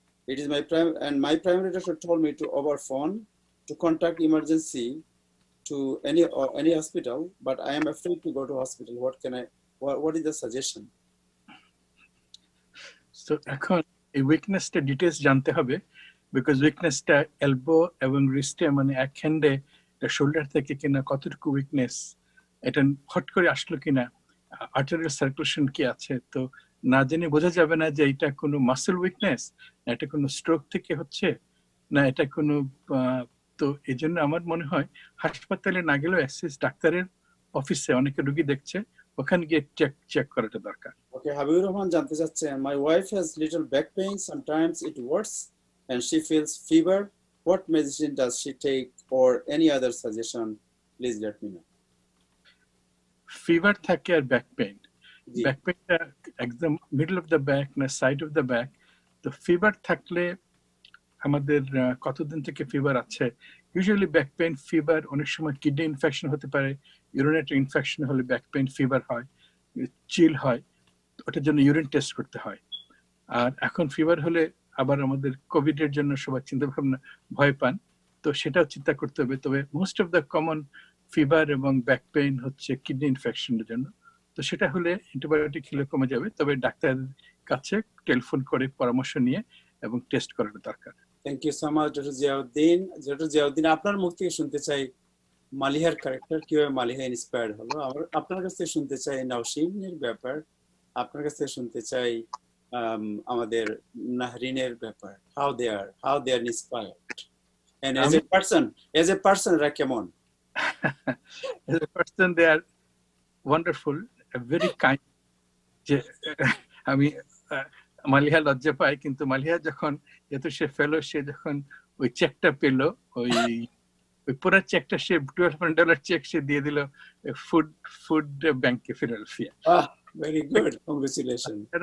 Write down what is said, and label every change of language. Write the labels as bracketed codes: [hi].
[en] It is my primary doctor told me to over phone to contact emergency to any hospital, but I am afraid to go to hospital. What is the suggestion? [bn] So এখন এই উইকনেসটা details জানতে হবে, because উইকনেসটা elbow এবং রিস্টে মানে এক হ্যান্ডে shoulder থেকে কিনা কতটুকু উইকনেস, এটা হট করে আসলো কিনা, আর্টারিয়াল সার্কুলেশন কি আছে, তো না জেনে বোঝা যাবে না যে এটা কোনো মাসেল উইকনেস, না এটা কোনো স্ট্রোক থেকে হচ্ছে, না এটা কোনো, তো এই জন্য আমার মনে হয় হাসপাতালে না গেলেও অ্যাসিস ডাক্তারের অফিসে অনেকে রোগী দেখছে, ওখানে গিয়ে চেক করাটা দরকার। ওকে, হাবিবুর রহমান জানতে চাচ্ছেন, [en] my wife has little back pain, sometimes it works and she feels fever. What medicine does she take or any other suggestion? Please let me know. [bn] Fever থাকে আর ব্যাক পেইন, ব্যাক পেইনটা একদম middle of the back না side of the back, তো fever থাকলে আমাদের কতদিন থেকে fever আছে, usually back pain fever অনেক সময় কিডনি ইনফেকশন হতে পারে, ইউরিনেটরি ইনফেকশন হলে ব্যাক পেইন ফিভার হয়, চিল হয়, ওটার জন্য ইউরিন টেস্ট করতে হয়। আর এখন ফিভার হলে আবার আমাদের কোভিড এর জন্য সবাই চিন্তা ভাবনা ভয় পান, তো সেটাও চিন্তা করতে হবে। তবে [en] most of the common [bn] fever এবং ব্যাক পেইন হচ্ছে কিডনি ইনফেকশনের জন্য, তো সেটা হলে অ্যান্টিবায়োটিক খেলে কমে যাবে, তবে ডাক্তারের কাছে টেলিফোন করে পরামর্শ নিয়ে এবং টেস্ট করার দরকার। [en] Thank you so much doctor Ziauddin. [bn] Doctor Ziauddin, আপনার মুখ থেকে শুনতে চাই মালিহার ক্যারেক্টার, কিভাবে মালিহা ইন্সপায়ার্ড হলো। আপনার কাছ থেকে শুনতে চাই নাওশিনের ব্যাপার, আপনার কাছ থেকে শুনতে চাই আমাদের নাহরিনের ব্যাপার, [en] how they are inspired, and as a person [bn] এরা কেমন? [en] As a person, they are wonderful, very kind. [bn] যে আমি মালিহা লজ্জা পাই, কিন্তু মালিহা যখন যেহেতু সে ফেলো, সে যখন ওই চেকটা পেলো, ওই পুরো চেকটা সে $1200 চেক সে দিয়ে দিল ফুড ব্যাংকে ফিলাডেলফিয়া। [en] Very good, congratulation.